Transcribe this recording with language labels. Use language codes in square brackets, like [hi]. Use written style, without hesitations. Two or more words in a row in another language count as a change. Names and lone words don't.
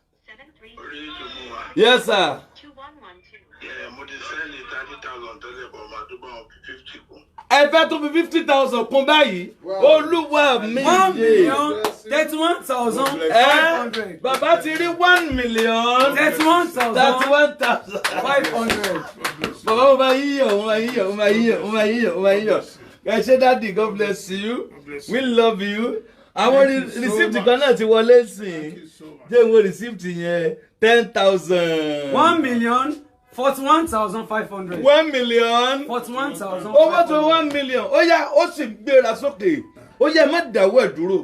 [en] Yes sir. [yo] Ẹ fẹ́ tó fi 50,000 kún báyìí. Olúwa mi yé. 1,31,500. Bàbá ti rí 1,031,500. 500. Bàbá mo máa yíyọ̀, mo máa yíyọ̀, mo máa yíyọ̀, mo máa yíyọ̀, mo máa yíyọ̀. Ẹ ṣé [en] daddy, God bless you. We love you. [yo] Àwọn receipt kan náà ti wọlé sí. Jẹ́ ìwé receipt yẹn 10,000. 1,031,500. 41,500. 1 million. 41,000. Owó tó 1 million. Ó yá ó sì gbéra sókè. Ó yá má dáwọ́ ẹ̀ dúró.